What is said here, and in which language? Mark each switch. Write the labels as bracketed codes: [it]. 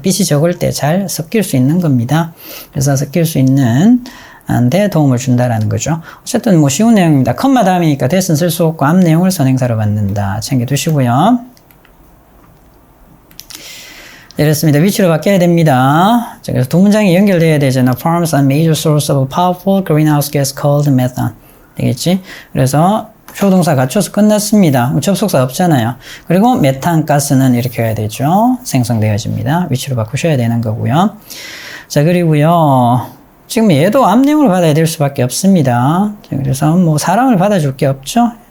[ko] 빛이 적을 때 잘 섞일 수 있는 겁니다. 그래서 섞일 수 있는 데 도움을 준다라는 거죠. 어쨌든 뭐 쉬운 내용입니다. 컴마 다음이니까 대신 쓸 수 없고 앞 내용을 선행사로 받는다. 챙겨두시고요. 이렇습니다. 위치로 바뀌어야 됩니다. 자, 그래서 두 문장이 연결돼야 되잖아. [en] Farms are major source of powerful greenhouse gas called methane. [ko] 되겠지? 그래서 조동사 갖춰서 끝났습니다. 접속사 없잖아요. 그리고 메탄 가스는 이렇게 해야 되죠. 생성되어집니다. 위치로 바꾸셔야 되는 거고요. 자, 그리고요. 지금 얘도 앞 내용을 받아야 될 수밖에 없습니다. 자, 그래서 뭐 사람을 받아줄 게 없죠.